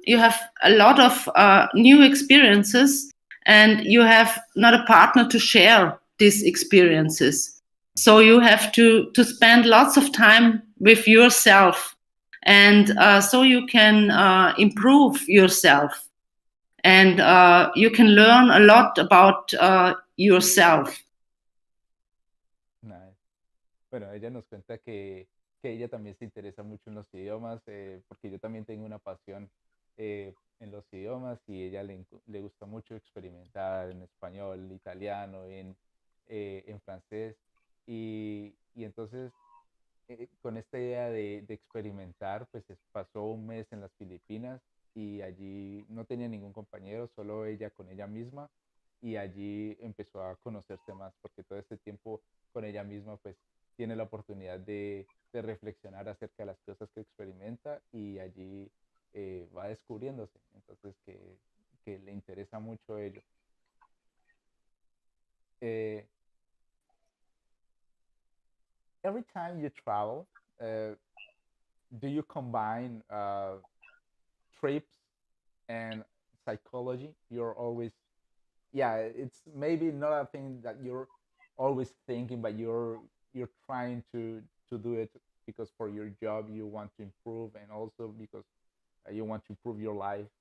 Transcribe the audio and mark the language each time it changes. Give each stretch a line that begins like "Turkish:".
English: You have a lot of new experiences, and you have not a partner to share these experiences. So you have to spend lots of time with yourself, and so you can improve yourself, and you can learn a lot about yourself. Nice.
Spanish: Bueno, ella nos cuenta que ella también se interesa mucho en los idiomas, porque yo también tengo una pasión en los idiomas y ella le gusta mucho experimentar en español, italiano, en francés. Y entonces, con esta idea de experimentar, pues pasó un mes en las Filipinas y allí no tenía ningún compañero, solo ella con ella misma y allí empezó a conocerse más porque todo este tiempo con ella misma pues tiene la oportunidad de reflexionar acerca de las cosas que experimenta y allí va descubriéndose, entonces que le interesa mucho ello.
English: Eh, every time you travel, uh, do you combine trips and psychology? You're always, yeah, it's maybe not a thing that you're always thinking, but you're trying to do it because for your job you want to improve and also because you want to improve your life.